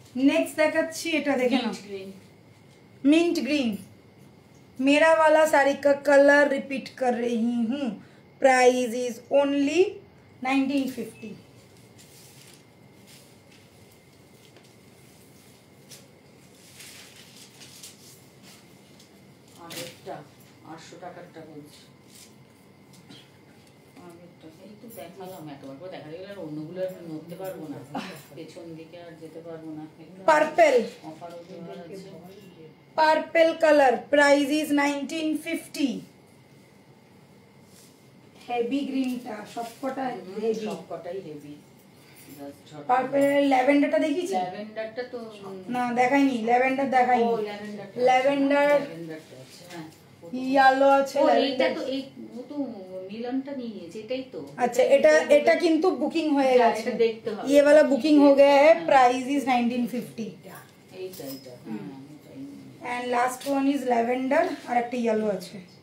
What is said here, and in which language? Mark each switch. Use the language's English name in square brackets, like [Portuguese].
[Bangla] Next देखाচ্ছি, এটা দেখে নাও, mint green. [Hindi] मेरा वाला साड़ी का कलर रिपीट कर रही हूँ, [English] Price is only 1950। [Bangla] আগেরটা 800 টাকারটা বলছি। আগেরটা এই তো দেখালাম, এতবার করে দেখা গেলে আর অন্যগুলো আর নড়তে পারবো না, পেছন দিকে আর যেতে পারবো না। [English] purple, [Bangla] অফারও দেওয়া আছে। [English] Purple colour, price is 1950। [Bangla] Heavy ग्रीनটা সবকটা হেভি, সবকটাই হেভি। পার্পল ল্যাভেন্ডারটা দেখিয়েছি? ল্যাভেন্ডারটা তো না দেখাইনি, ল্যাভেন্ডার দেখাইনি। ও ল্যাভেন্ডারটা, ল্যাভেন্ডার ল্যাভেন্ডারটা আছে, হ্যাঁ। ইয়েলো আছে, ও এইটা ল্যাভেন্ডার। তো এই ও তো মিলনটা নিয়েছে, এটাই তো। अच्छा, এটা কিন্তু বুকিং হয়ে গেছে, এটা দেখতে হবে। [Hindi] ये वाला बुकिंग हो गया है, [English] Price is 1950। [Bangla] এইটা এইটা [English] and last one is [Bangla] lavender, আর একটা ইয়েলো আছে।